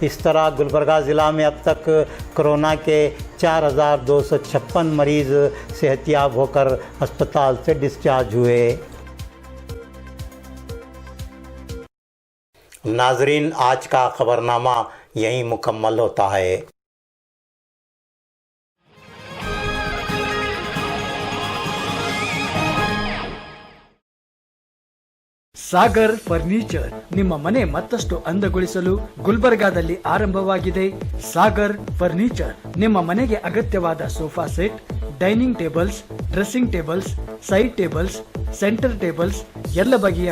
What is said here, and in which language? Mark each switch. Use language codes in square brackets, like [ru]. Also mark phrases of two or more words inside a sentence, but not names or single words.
[ur] اس طرح گلبرگہ ضلع میں اب تک کورونا کے 4,256 مریض صحتیاب ہوکر اسپتال سے ڈسچارج ہوئے. ناظرین، آج کا خبرنامہ یہیں مکمل ہوتا ہے. [kn] ಸಾಗರ್ ಫರ್ನಿಚರ್ ನಿಮ್ಮ ಮನೆ ಮತ್ತಷ್ಟು ಅಂದಗೊಳಿಸಲು ಗುಲ್ಬರ್ಗಾದಲ್ಲಿ ಆರಂಭವಾಗಿದೆ। ಸಾಗರ್ ಫರ್ನಿಚರ್ ನಿಮ್ಮ ಮನೆಗೆ ಅಗತ್ಯವಾದ [en] sofa set, dining tables, dressing tables, side tables, center tables, [kn] ಎಲ್ಲ ಬಗೆಯ